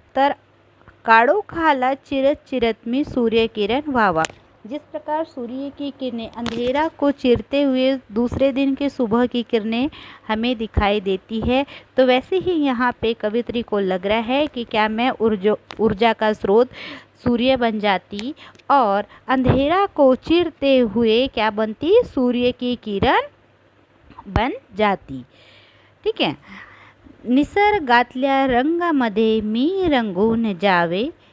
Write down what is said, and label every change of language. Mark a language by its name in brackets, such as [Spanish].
[Marathi] तर काळोखाला चिरत चिरत मी सूर्य किरण व्हावा. [Hindi] जिस प्रकार सूर्य की किरणें अंधेरा को चीरते हुए दूसरे दिन की सुबह की किरणें हमें दिखाई देती है, तो वैसे ही यहाँ पे कवित्री को लग रहा है कि क्या मैं ऊर्जा का स्रोत सूर्य बन जाती और अंधेरा को चीरते हुए क्या बनती, सूर्य की किरण बन जाती. ठीक है. [Marathi] निसर्गातल्या रंगामध्ये मी रंगून जावे.